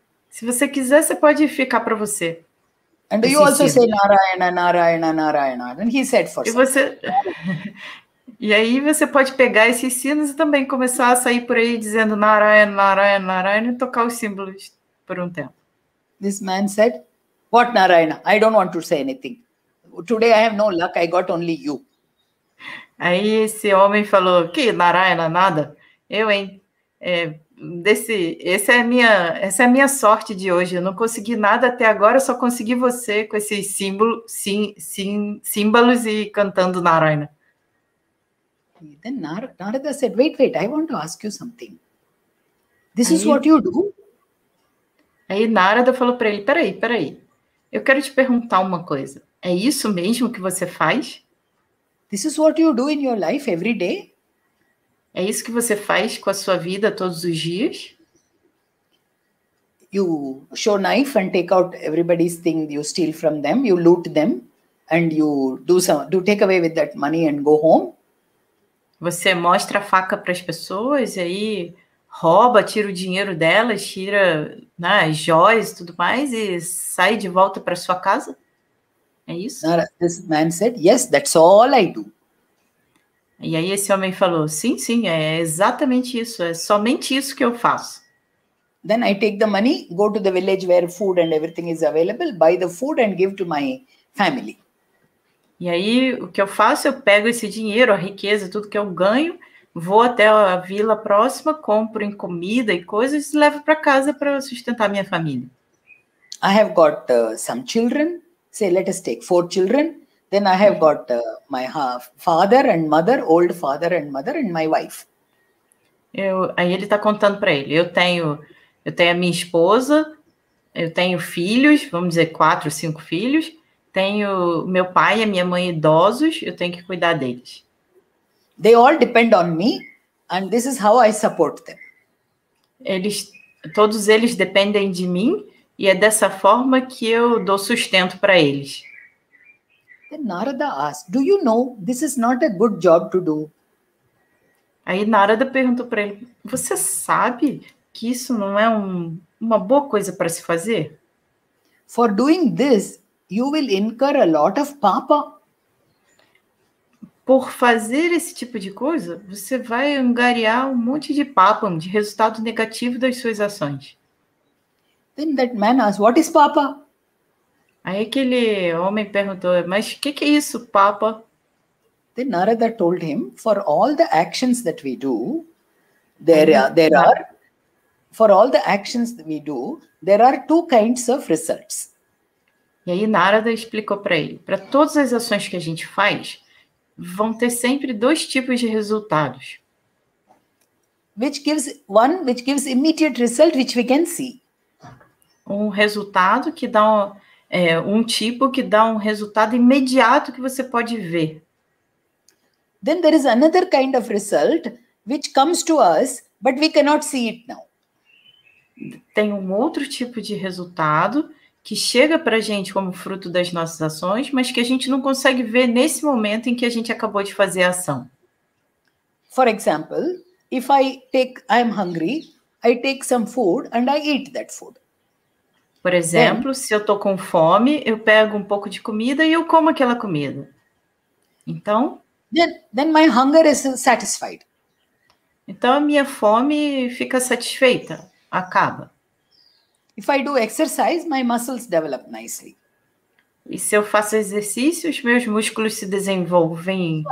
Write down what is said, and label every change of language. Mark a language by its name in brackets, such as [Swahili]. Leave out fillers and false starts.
[Portuguese] Se você quiser, você pode ficar para você. [English] And you also say Narayana, Narayana, Narayana. And he said for some. [Portuguese] E aí você pode pegar esses sinos e também começar a sair por aí dizendo Narayana, Narayana, Narayana e tocar os símbolos por um tempo. [English] This man said, what Narayana? I don't want to say anything. Today I have no luck, I got only you. [Portuguese] Aí esse homem falou, que Narayana, nada? Eu, hein? Essa é a minha sorte de hoje. Eu não consegui nada até agora, eu só consegui você com esses símbolos e cantando Narayana. [English] Then Narada said, wait, I want to ask you something. This is what you do? [Portuguese] Aí Narada falou para ele, peraí. Eu quero te perguntar uma coisa. É isso mesmo que você faz? [English] This is what you do in your life every day? [Portuguese] É isso que você faz com a sua vida todos os dias? [English] You show knife and take out everybody's thing you steal from them, you loot them, and you do take away with that money and go home? [Portuguese] Você mostra a faca para as pessoas e aí rouba, tira o dinheiro delas, tira, né, as joias e tudo mais e sai de volta para sua casa? É isso? [English] This man said, yes, that's all I do. [Portuguese] E aí esse homem falou, sim, é exatamente isso, é somente isso que eu faço. [English] Then I take the money, go to the village where food and everything is available, buy the food and give to my family. [Portuguese] E aí o que eu faço, eu pego esse dinheiro, a riqueza, tudo que eu ganho, vou até a vila próxima, compro em comida e coisas e levo para casa para sustentar minha família. [English] I have got some children, say let us take 4 children. Then I have got my father and mother, old father and mother, and my wife. [Portuguese] Aí ele está contando para ele, eu tenho a minha esposa, eu tenho filhos, vamos dizer 4, 5 filhos, tenho meu pai e a minha mãe idosos, eu tenho que cuidar deles. [English] They all depend on me, and this is how I support them. [Portuguese] Todos eles dependem de mim, e é dessa forma que eu dou sustento para eles. [English] Then Narada asked, do you know this is not a good job to do? [Portuguese] Aí Narada perguntou para ele, você sabe que isso não é uma boa coisa para se fazer? [English] For doing this, you will incur a lot of papa. [Portuguese] Por fazer esse tipo de coisa, você vai angariar um monte de papa, de resultado negativo das suas ações. [English] Then that man asked, what is papa? [Portuguese] Aí aquele homem perguntou, mas o que é isso, papa? [English] Then Narada told him, for all the actions that we do, for all the actions that we do, there are 2 kinds of results. [Portuguese] E aí Narada explicou para ele, para todas as ações que a gente faz, vão ter sempre 2 tipos de resultados. [English] Which gives immediate result, which we can see. [Portuguese] Um resultado que dá um tipo que dá um resultado imediato que você pode ver. [English] Then there is another kind of result which comes to us, but we cannot see it now. [Portuguese] Tem um outro tipo de resultado que chega para a gente como fruto das nossas ações, mas que a gente não consegue ver nesse momento em que a gente acabou de fazer a ação. [English] For example, if I am hungry, I take some food and I eat that food. [Portuguese] Por exemplo, se eu estou com fome, eu pego um pouco de comida e eu como aquela comida. Então, [English] then my hunger is satisfied. [Portuguese] Então a minha fome fica satisfeita, acaba. [English] If I do exercise, my muscles develop nicely. [Portuguese] E se eu faço exercício, os meus músculos se desenvolvem.